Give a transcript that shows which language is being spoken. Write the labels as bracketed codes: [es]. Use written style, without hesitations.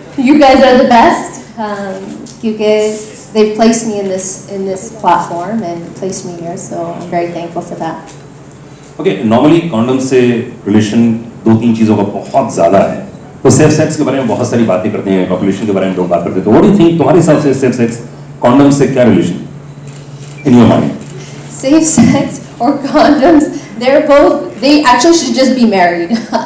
[en] You guys are the best. Kyunki they've placed me in this platform and placed me here, so I'm very thankful for that. [hi] Okay, normally condoms से relation 2-3 चीज़ों का बहुत ज़्यादा है. तो safe sex के बारे में बहुत सारी बातें करते हैं, population के बारे में लोग बात करते हैं. तो [en] what do you think, [hi] तुम्हारे हिसाब से safe sex condoms से क्या relation [en] in your mind? Safe sex or condoms, they actually should just be married.